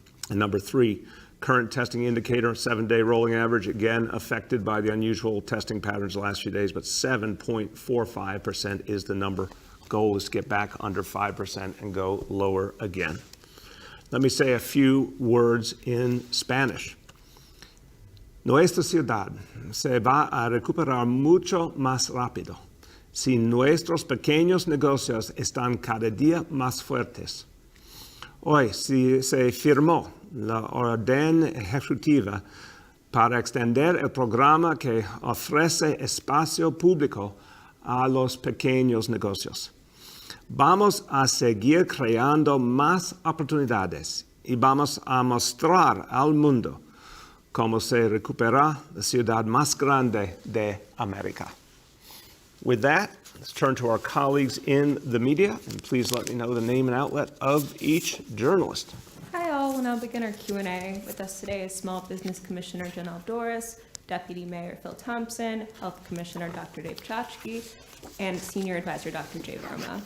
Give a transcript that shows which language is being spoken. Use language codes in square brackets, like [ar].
[en] And number 3, current testing indicator, 7-day rolling average, again affected by the unusual testing patterns the last few days, but 7.45% is the number. Goal is to get back under 5% and go lower again. Let me say a few words in Spanish. [es] Nuestra ciudad se va a recuperar mucho más rápido si nuestros pequeños negocios están cada día más fuertes. Hoy se firmó la orden ejecutiva para extender el programa que ofrece espacio público a los pequeños negocios. Vamos a seguir creando más oportunidades y vamos a mostrar al mundo cómo se recupera la ciudad más grande de América. [en] With that, let's turn to our colleagues in the media, and please let me know the name and outlet of each journalist. Hi all, we'll now begin our Q&A. With us today is Small Business Commissioner Janelle Doris, Deputy Mayor Phil Thompson, Health Commissioner Dr. Dave Chachki, and Senior Advisor Dr. Jay Verma.